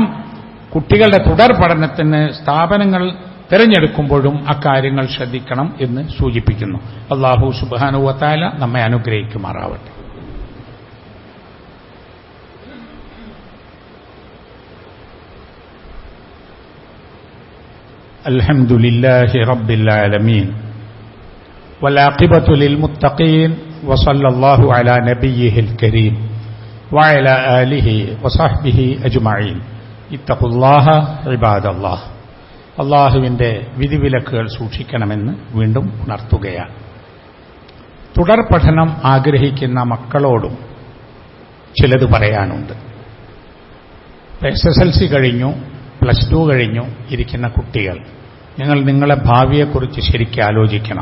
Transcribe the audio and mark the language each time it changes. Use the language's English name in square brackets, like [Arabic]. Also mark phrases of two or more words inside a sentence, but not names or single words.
[Malayalam] കുട്ടികളുടെ തുടർ പഠനത്തിന് സ്ഥാപനങ്ങൾ തിരഞ്ഞെടുക്കുമ്പോഴും അക്കാര്യങ്ങൾ ശ്രദ്ധിക്കണം എന്ന് സൂചിപ്പിക്കുന്നു. അല്ലാഹു [Arabic] سبحانه وتعالى [Malayalam] നമ്മെ അനുഗ്രഹിക്കുമാറാവട്ടെ. [Arabic] الحمد لله رب العالمين والعاقبة للمتقين وصلى الله على نبيه الكريم وعلى آله وصحبه أجمعين اتقوا الله عباد الله. [Malayalam] അള്ളാഹുവിന്റെ വിധിവിലക്കുകൾ സൂക്ഷിക്കണമെന്ന് വീണ്ടും ഉണർത്തുകയാണ്. തുടർ പഠനം ആഗ്രഹിക്കുന്ന മക്കളോടും ചിലത് പറയാനുണ്ട്. SSLC കഴിഞ്ഞു, +2 കഴിഞ്ഞു ഇരിക്കുന്ന കുട്ടികൾ നിങ്ങൾ നിങ്ങളെ ഭാവിയെക്കുറിച്ച് ശരിക്കും ആലോചിക്കണം.